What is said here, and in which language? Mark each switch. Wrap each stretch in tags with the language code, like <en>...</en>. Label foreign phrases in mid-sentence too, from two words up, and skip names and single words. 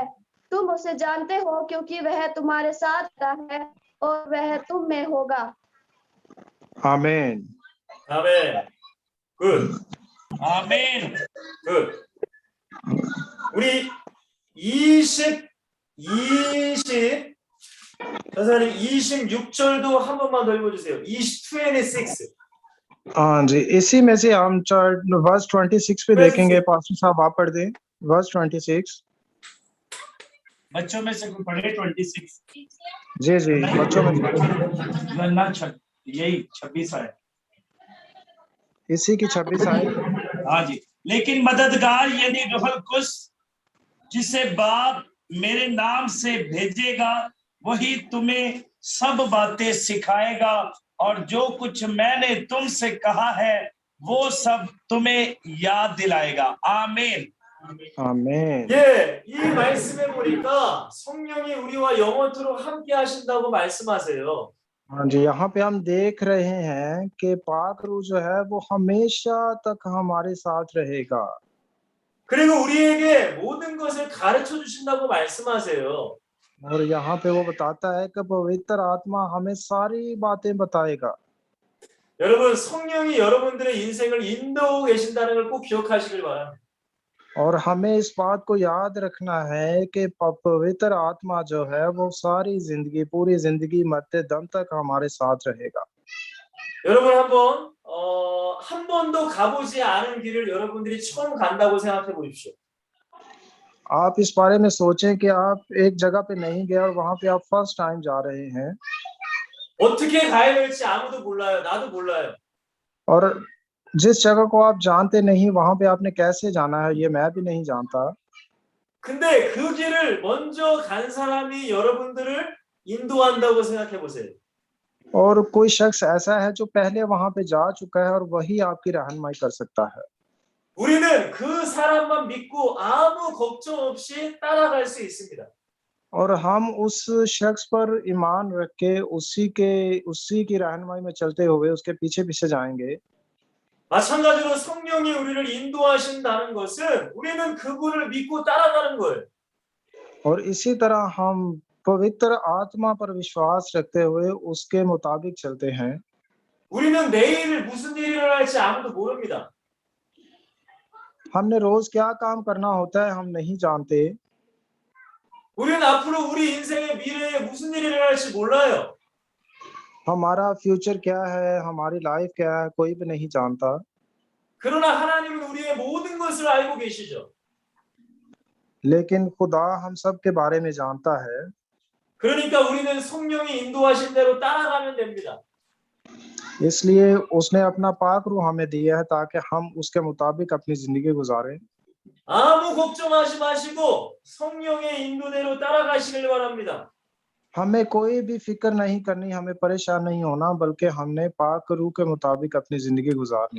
<ur>تم اسے جانتے ہو کیونکہ وہ تمہارے ساتھ رہتا ہے اور وہ تم میں ہوگا. آمین.</ur> <ko>아멘. 굿.</ko> <ur>آمین.</ur> <ko>굿. 우리 20 전사님 26절도 한 번만 더 읽어주세요. 26.</ko> <ur>ہاں جی، اسی میں سے ہم ورس 26 پہ دیکھیں گے. پاسٹر صاحب آپ پڑھ دیں ورس 26. بچوں میں سے کوئی پڑھے 26. جی جی، بچوں میں یہی 26 ہے. اسی کی 26 آئے. ہاں جی. لیکن مددگار یدی روح القدس جسے باپ میرے نام سے بھیجے گا وہی تمہیں سب باتیں سکھائے گا اور جو کچھ میں نے تم سے کہا ہے وہ سب تمہیں یاد دلائے گا. آمین. آمین.</ur> <ko>예, 이 말씀에 보니까 성령이 우리와 영원토록 함께 하신다고 말씀하세요.</ko> <ur>ہاں جی، یہاں پہ ہم دیکھ رہے ہیں کہ پاک روح جو ہے وہ ہمیشہ تک ہمارے ساتھ رہے گا</ur> <ko>그리고 우리에게 모든 것을 가르쳐 주신다고 말씀하세요.</ko> <ur>اور یہاں پہ وہ بتاتا ہے کہ پوتر آتما ہمیں ساری باتیں بتائے گا.</ur> <ko>여러분, 성령이 여러분들의 인생을 인도하고 계신다는 걸 꼭 기억하시길 바랍니다.</ko> <ur>اور ہمیں اس بات کو یاد رکھنا ہے کہ پوتر آتما جو ہے وہ ساری زندگی، پوری زندگی مرتے دم تک ہمارے ساتھ رہے گا.</ur> <ko>여러분 한 번도 가보지 않은 길을 여러분들이 처음 간다고 생각해 보십시오.</ko> <ur>آپ اس بارے میں سوچیں کہ آپ ایک جگہ پہ نہیں گئے اور وہاں پہ آپ</ur> <en>first time</en> <ur>جا رہے ہیں</ur> <ko>어떻게 가야 될지 아무도 몰라요. 나도 몰라요.</ko> <ur>اور جس جگہ کو آپ جانتے نہیں وہاں پہ آپ نے کیسے جانا ہے یہ میں بھی نہیں جانتا.</ur> <ko>근데 그 길을 먼저 간 사람이 여러분들을 인도한다고 생각해 보세요.</ko> <ur>اور کوئی شخص ایسا ہے جو پہلے وہاں پہ جا چکا ہے اور وہی آپ کی رہنمائی کر سکتا ہے.</ur> <ko>우리는 그 사람만 믿고 아무 걱정 없이 따라갈 수 있습니다.</ko> <ur>اور ہم اس شخص پر ایمان رکھ کے اسی کی رہنمائی میں چلتے ہوئے اس کے پیچھے پیچھے جائیں گے.</ur> <ko>마찬가지로 성령이 우리를 인도하신다는 것은 우리는 그분을 믿고 따라가는 거예요.</ko> <ur>اور اسی طرح ہم پوتر آتما پر وشواس رکھتے ہوئے اس کے مطابق چلتے ہیں.</ur> <ko>우리는 내일 무슨 일이 일어날지 아무도 모릅니다.</ko> <ur>ہم نے روز کیا کام کرنا ہوتا ہے ہم نہیں جانتے.</ur> <ko>우리는 앞으로 우리 인생의 미래에 무슨 일이 일어날지 몰라요.</ko> <ur>ہمارا فیوچر کیا ہے، ہماری لائف کیا ہے، کوئی بھی نہیں جانتا.</ur> <ko>그러나 하나님은 우리의 모든 것을 알고 계시죠.</ko> <ur>لیکن خدا ہم سب کے بارے میں جانتا ہے.</ur> <ko>그러니까 우리는 성령이 인도하신 대로 따라가면 됩니다.</ko> <ur>اس لیے اس نے اپنا پاک روح ہمیں دیا ہے تاکہ ہم اس کے مطابق اپنی زندگی گزاریں.</ur> <ko>아무 걱정하지 마시고 성령의 인도대로 따라가시길 바랍니다.</ko> <ur>ہمیں کوئی بھی فکر نہیں کرنی، ہمیں پریشان نہیں ہونا، بلکہ ہم نے پاک روح کے مطابق اپنی زندگی گزارنی.</ur>